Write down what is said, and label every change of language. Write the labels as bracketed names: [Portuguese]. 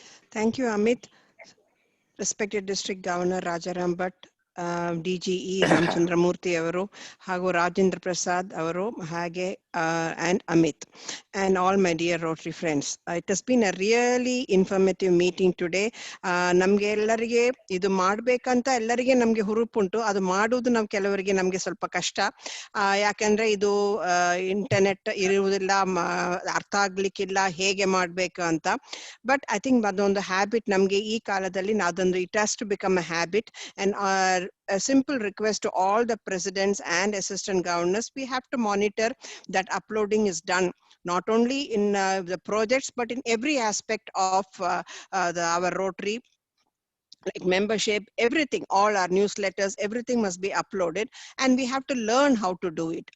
[English] Thank you, Amit. Respected District Governor Rajaram Bhatt, DGE Ramachandra Murthy [Kannada] ಅವರು ಹಾಗೂ [English] Rajendra Prasad [Kannada] ಅವರು ಹಾಗೆ [English] and Amit and all my dear Rotary friends. It has been a really informative meeting today. [Kannada] ನಮ್ಗೆ ಎಲ್ಲರಿಗೆ ಇದು ಮಾಡ್ಬೇಕಂತ ಎಲ್ಲರಿಗೆ ನಮ್ಗೆ ಹುರುಪುಂಟು, ಅದು ಮಾಡುವುದು ನಾವು ಕೆಲವರಿಗೆ ನಮ್ಗೆ ಸ್ವಲ್ಪ ಕಷ್ಟ. ಯಾಕಂದ್ರೆ ಇದು ಇಂಟರ್ನೆಟ್ ಇರುವುದಿಲ್ಲ, ಅರ್ಥ ಆಗ್ಲಿಕ್ಕಿಲ್ಲ ಹೇಗೆ ಮಾಡ್ಬೇಕು ಅಂತ. [English] but I think ಅದೊಂದು habit [Kannada] ನಮ್ಗೆ ಈ ಕಾಲದಲ್ಲಿ ಅದೊಂದು [English] It has to become a habit. And a simple request to all the presidents and assistant governors. We have to monitor that uploading is done, not only in the projects, but in every aspect of our Rotary, like membership, everything, all our newsletters, everything must be uploaded, and we have to learn how to do it.